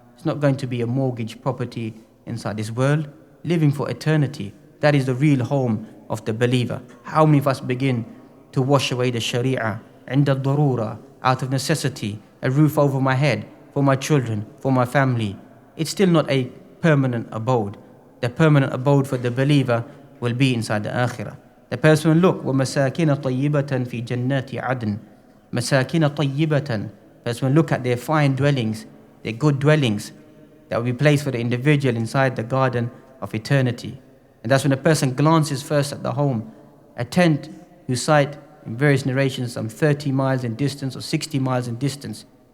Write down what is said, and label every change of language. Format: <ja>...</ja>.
<en>It's not going to be a mortgage property inside this world. Living for eternity, that is the real home of the believer. How many of us begin to wash away the sharia,</en> <ar>عند الضرورة,</ar> <en>out of necessity, a roof over my head, for my children, for my family? It's still not a permanent abode. The permanent abode for the believer will be inside the akhirah. The person will look,</en> <ar>وَمَسَاكِنَ طَيِّبَةً فِي جَنَّاتِ عَدْنٍ. مَسَاكِنَ طَيِّبَةً.</ar> <en>The person will look at their fine dwellings, their good dwellings, that will be placed for the individual inside the garden of eternity. And that's when a person glances first at the home, a tent whose site in various narrations, some 30 miles in distance or 60 miles in distance.</en>